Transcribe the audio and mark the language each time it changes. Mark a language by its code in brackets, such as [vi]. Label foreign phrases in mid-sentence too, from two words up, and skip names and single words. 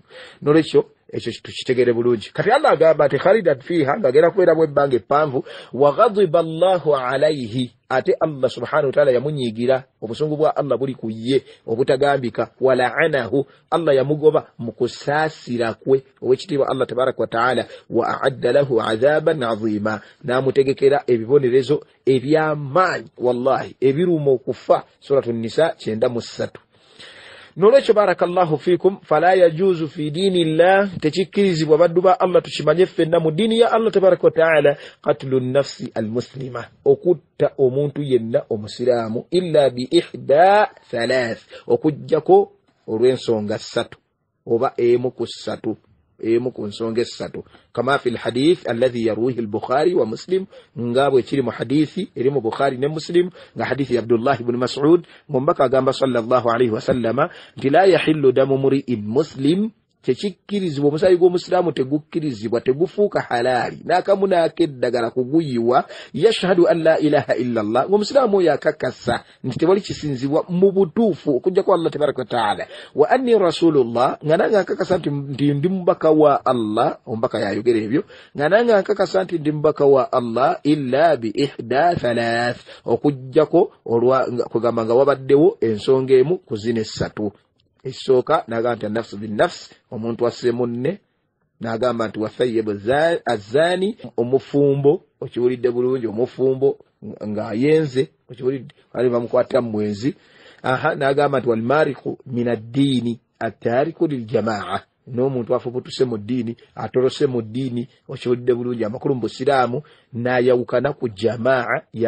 [lg] Nolwekyo ekyo tukitegere bulungi. Kati Allah agamba ati [ar] خالدا فيها [lg] ng'agenda kubeeramu ebbanga eppanvu. [ar] وغضب الله عليه. Ate Allah سبحانه وتعالى yamunyiigira. [lg] Obusungu bwa Allah buli ku ye obutagambika. [ar] ولعنه. [lg] Allah yamugoba mu kusaasira kwe. [ar] Owekitiibwa Allah تبارك وتعالى. وأعد له عذابا عظيما. [lg] N'amutegekera ebibonerezo eby'amaanyi wallahi ebiruma okufa. Suratu Nisa 93. Nolwekyo [ar] بارك الله فيكم فلا يجوز في دين الله [lg] tekikirizibwa baddu ba Allah tukimanye ffenna mu dini ya Allah [ar] تبارك وتعالى قتل نفس المسلمة [lg] okutta omuntu yenna omusiraamu [ar] إلا بإحدى ثلاث [lg] okujjako olw'ensonga 3 oba emu ku nsonga 3 [ar] كما في الحديث الذي يرويه البخاري [lg] wa Muslim ngabwe kiri mu hadithi eri mu Bukhari ne Muslim nga hadithi ya Abdullah ibn Mas'ud ngombaka agamba [ar] صلى الله عليه وسلم [lg] nti [ar] لا يحل دم امرئ مسلم [lg] tekikirizibwa omusaayi gw'omusiraamu tegukkirizibwa tegufuuka halaali n'akamu akeddagala kuguyiwa [ar] يشهد أن لا إله إلا الله [lg] ng'omusiraamu oyo akakasa nti tewali kisinzibwa mu butuufu okujjako Allah [ar] تبارك وتعالى وأني [lg] rasulullah nga nange akakasa nti ndi mubaka wa Allah omubaka yayogera ebyo nga nange akakasa nti ndi mubaka wa Allah [ar] إلا بإحدى ثلاث [lg] okujjako kugamba nga wabaddewo ensonga emu ku zino 3 Esooka n'agamba nti [ar] نفس بنفس [lg] omuntu asse munne n'agamba nti [ar] والثيب الزاني [lg] omufumbo okiwulidde bulungi omufumbo ng'ayenze okiwulidde ali bamukwata mu mwezi n'agamba nti [ar] والمارق من الدين التارك للجماعة [lg] n'omuntu afubutuse mu ddiini atolose mu ddiini okiwulidde bulungi amakulu mu busiraamu n'ayawukana ku jamaa